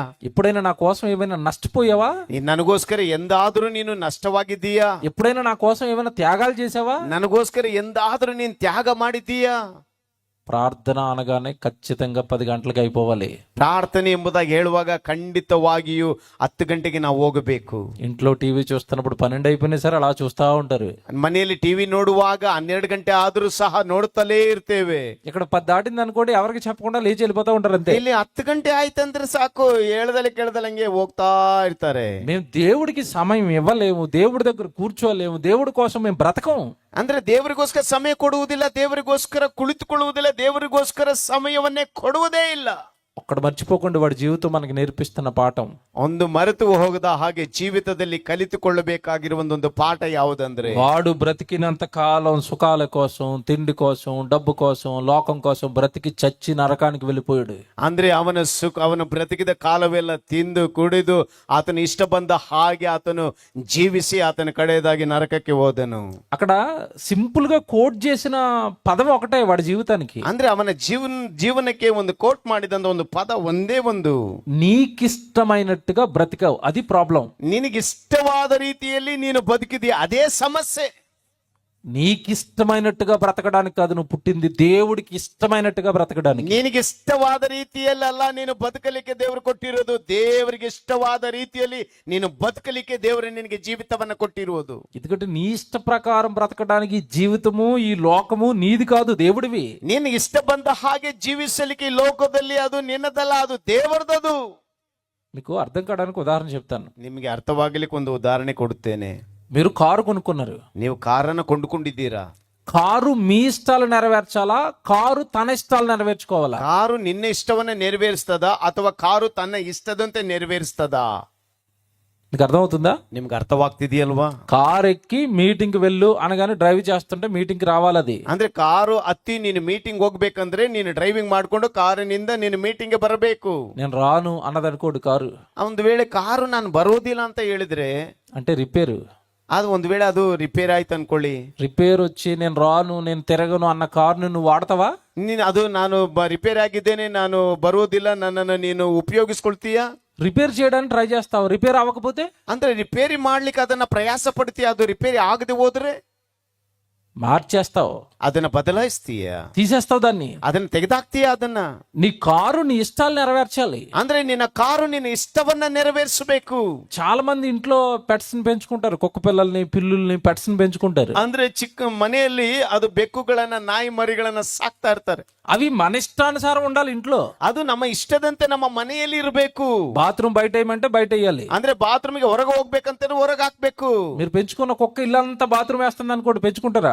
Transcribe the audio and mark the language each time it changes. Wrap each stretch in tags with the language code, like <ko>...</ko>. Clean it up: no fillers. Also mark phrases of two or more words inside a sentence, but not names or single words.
<te>ఎప్పుడైనా నా కోసం ఏమైనా నష్టపోయావా?</te> <kn>ನೀನ್ ನನಗೋಸ್ಕರ ಎಂದಾದ್ರೂ ನೀನು ನಷ್ಟವಾಗಿದ್ದೀಯಾ?</kn> <te>ఎప్పుడైనా నా కోసం ఏమైనా త్యాగాలు చేసావా?</te> <kn>ನನಗೋಸ್ಕರ ಎಂದಾದ್ರೂ ನೀನ್ ತ್ಯಾಗ ಮಾಡಿದ್ದೀಯಾ?</kn> <te>ప్రార్థన అనగానే ఖచ్చితంగా 10 గంటలకు అయిపోవాలి.</te> <kn>ಪ್ರಾರ್ಥನೆ ಎಂಬುದಾಗಿ ಹೇಳುವಾಗ ಖಂಡಿತವಾಗಿಯೂ 10 ಗಂಟೆಗೆ ನಾವು ಹೋಗಬೇಕು.</kn> <te>ఇంట్లో టీవీ చూస్తున్నప్పుడు 12 అయిపోయినా సరే అలా చూస్తా ఉంటారు.</te> <kn>ಮನೆಯಲ್ಲಿ ಟಿವಿ ನೋಡುವಾಗ 12 ಗಂಟೆ ಆದ್ರೂ ಸಹ ನೋಡ್ತಲೇ ಇರ್ತೇವೆ.</kn> <te>ఇక్కడ 10 దాటింది అనుకోండి, ఎవరికి చెప్పకుండా లేచి వెళ్ళిపోతా ఉంటారు అంతే.</te> <kn>ಇಲ್ಲಿ 10 ಗಂಟೆ ಆಯ್ತಂದ್ರೆ ಸಾಕು, ಹೇಳ್ದಲೆ ಕೇಳ್ದಲಂಗೆ ಹೋಗ್ತಾ ಇರ್ತಾರೆ.</kn> <te>మేము దేవుడికి సమయం ఇవ్వలేము, దేవుడి దగ్గర కూర్చోలేము, దేవుడి కోసం మేము బ్రతకం.</te> <kn>ಅಂದ್ರೆ ದೇವರಿಗೋಸ್ಕರ ಸಮಯ ಕೊಡುವುದಿಲ್ಲ, ದೇವರಿಗೋಸ್ಕರ ಕುಳಿತುಕೊಳ್ಳುವುದಿಲ್ಲ, ದೇವರಿಗೋಸ್ಕರ ಸಮಯವನ್ನೇ ಕೊಡುವುದೇ ಇಲ್ಲ.</kn> <te>ఒక్కడ మర్చిపోకుండా వాడి జీవితం మనకి నేర్పిస్తున్న పాఠం,</te> <kn>ಒಂದು ಮರೆತು ಹೋಗದ ಹಾಗೆ ಜೀವಿತದಲ್ಲಿ ಕಲಿತುಕೊಳ್ಳಬೇಕಾಗಿರುವ ಒಂದು ಪಾಠ ಯಾವುದಂದ್ರೆ,</kn> <te>వాడు బ్రతికినంత కాలం సుఖాల కోసం, తిండి కోసం, డబ్బు కోసం, లోకం కోసం బ్రతికి చచ్చి నరకానికి వెళ్ళిపోయాడు.</te> <kn>ಅಂದ್ರೆ ಅವನು ಬ್ರತಿಕಿದ ಕಾಲವೆಲ್ಲ ತಿಂದು ಕುಡಿದು ಆತನ ಇಷ್ಟ ಬಂದ ಹಾಗೆ ಆತನು ಜೀವಿಸಿ ಆತನ ಕಡೆಯದಾಗಿ ನರಕಕ್ಕೆ ಹೋದನು.</kn> <te>అక్కడ సింపుల్ గా కోట్ చేసిన పదం ఒకటే వాడి జీవితానికి.</te> <kn>ಅಂದ್ರೆ ಅವನ ಜೀವನಕ್ಕೆ ಒಂದು ಕೋಟ್ ಮಾಡಿದಂತ ಒಂದು ಪದ ಒಂದೇ ಒಂದು,</kn> <te>నీకిష్టమైనట్టుగా బ్రతికావు, అది ప్రాబ్లం.</te> <kn>ನಿನಗಿಷ್ಟವಾದ ರೀತಿಯಲ್ಲಿ ನೀನು ಬದುಕಿದೀಯ, ಅದೇ ಸಮಸ್ಯೆ.</kn> <te>నీకిష్టమైనట్టుగా బ్రతకడానికి కాదు నువ్వు పుట్టింది, దేవుడికి ఇష్టమైనట్టుగా బ్రతకడానికి.</te> <kn>ನಿನಗೆ ಇಷ್ಟವಾದ ರೀತಿಯಲ್ಲ ನೀನು ಬದುಕಲಿಕ್ಕೆ ದೇವರು ಕೊಟ್ಟಿರೋದು, ದೇವರಿಗೆ ಇಷ್ಟವಾದ ರೀತಿಯಲ್ಲಿ ನೀನು ಬದುಕಲಿಕ್ಕೆ ದೇವರು ನಿನಗೆ ಜೀವಿತವನ್ನ ಕೊಟ್ಟಿರುವುದು.</kn> <te>ఎందుకంటే నీ ఇష్ట ప్రకారం బ్రతకడానికి ఈ జీవితము ఈ లోకము నీది కాదు, దేవుడివి.</te> <kn>ನಿನಗೆ ಇಷ್ಟ ಬಂದ ಹಾಗೆ ಜೀವಿಸಲಿಕ್ಕೆ ಈ ಲೋಕದಲ್ಲಿ ಅದು ನಿನ್ನದಲ್ಲ, ಅದು ದೇವರದದು.</kn> <te>మీకు అర్థం కావడానికి ఉదాహరణ చెప్తాను.</te> <kn>ನಿಮಗೆ ಅರ್ಥವಾಗಲಿಕ್ಕೆ ಒಂದು ಉದಾಹರಣೆ ಕೊಡುತ್ತೇನೆ.</kn> <te>మీరు కారు కొనుక్కున్నారు,</te> <kn>ನೀವು ಕಾರನ್ನು ಕೊಂಡುಕೊಂಡಿದ್ದೀರಾ.</kn> <te>కారు మీ ఇష్టాలు నెరవేర్చాలా, కారు తన ఇష్టాలు నెరవేర్చుకోవాలా?</te> <kn>ಕಾರು ನಿನ್ನ ಇಷ್ಟವನ್ನ ನೆರವೇರಿಸ್ತದ ಅಥವಾ ಕಾರು ತನ್ನ ಇಷ್ಟದಂತೆ ನೆರವೇರಿಸ್ತದ?</kn> <te>మీకు అర్థమవుతుందా?</te> <kn>ನಿಮ್ಗೆ ಅರ್ಥವಾಗ್ತಿದೆಯಲ್ವಾ?</kn> <te>కారు ఎక్కి మీటింగ్ వెళ్ళు అనగానే డ్రైవ్ చేస్తుంటే మీటింగ్ కి రావాలి. అది</te> <kn>ಅಂದ್ರೆ ಕಾರು ಹತ್ತಿ ನೀನು ಮೀಟಿಂಗ್ ಹೋಗ್ಬೇಕಂದ್ರೆ ನೀನು ಡ್ರೈವಿಂಗ್ ಮಾಡ್ಕೊಂಡು ಕಾರಿನಿಂದ ನೀನು ಮೀಟಿಂಗ್ ಗೆ ಬರಬೇಕು.</kn> <te>నేను రాను అన్నదనుకోడు కారు.</te> <kn>ಒಂದು ವೇಳೆ ಕಾರು ನಾನು ಬರೋದಿಲ್ಲ ಅಂತ ಹೇಳಿದ್ರೆ,</kn> <te>అంటే రిపేరు,</te> <kn>ಅದು ಒಂದು ವೇಳೆ ಅದು ರಿಪೇರ್ ಆಯ್ತು ಅನ್ಕೊಳ್ಳಿ,</kn> <te>రిపేర్ వచ్చి నేను రాను నేను తిరగను అన్న కారుని నువ్వు వాడతావా?</te> <kn>ನಾನು ರಿಪೇರ್ ಆಗಿದ್ದೇನೆ, ನಾನು ಬರೋದಿಲ್ಲ, ನನ್ನನ್ನು ನೀನು ಉಪಯೋಗಿಸ್ಕೊಳ್ತೀಯಾ?</kn> <te>ರಿಪೇರ್ చేయడానికి ట్రై చేస్తావు, రిపేర్ అవ్వకపోతే?</te> <kn>ಅಂದ್ರೆ ರಿಪೇರಿ ಮಾಡ್ಲಿಕ್ಕೆ ಅದನ್ನ ಪ್ರಯಾಸ ಪಡ್ತೀಯ, ಅದು ರಿಪೇರಿ ಆಗದೆ ಹೋದ್ರೆ</kn> <te>మార్చేస్తావు,</te> <kn>ಅದನ್ನ ಬದಲಾಯಿಸ್ತೀಯ,</kn> <te>తీసేస్తావు దాన్ని,</te> <kn>ಅದನ್ನ ತೆಗೆದಾಕ್ತೀಯ. ಅದನ್ನ</kn> <te>నీ కారు నీ ఇష్టాలు నెరవేర్చాలి.</te> <kn>ಅಂದ್ರೆ ನಿನ್ನ ಕಾರು ನಿನ್ನ ಇಷ್ಟವನ್ನ ನೆರವೇರಿಸಬೇಕು.</kn> <te>చాలా మంది ఇంట్లో పెట్స్ ని పెంచుకుంటారు, కుక్క పిల్లల్ని పిల్లుల్ని పెట్స్ ని పెంచుకుంటారు.</te> <kn>ಅಂದ್ರೆ ಚಿಕ್ಕ ಮನೆಯಲ್ಲಿ ಅದು ಬೆಕ್ಕುಗಳನ್ನ ನಾಯಿ ಮರಿಗಳನ್ನ ಸಾಕ್ತಾ ಇರ್ತಾರೆ.</kn> <te>అవి మన ఇష్టానుసారం ఉండాలి ఇంట్లో.</te> <kn>ಅದು ನಮ್ಮ ಇಷ್ಟದಂತೆ ನಮ್ಮ ಮನೆಯಲ್ಲಿ ಇರಬೇಕು.</kn> <te>బాత్రూమ్ బయట వేయమంటే బయట వేయాలి.</te> <kn>ಅಂದ್ರೆ ಬಾತ್ರೂಮ್ಗೆ ಹೊರಗೆ ಹೋಗ್ಬೇಕಂತ ಹೊರಗೆ ಹಾಕ್ಬೇಕು.</kn> <te>మీరు పెంచుకున్న కుక్క ఇల్లంతా బాత్రూమ్ వేస్తుంది అనుకోండి, పెంచుకుంటారా?</te>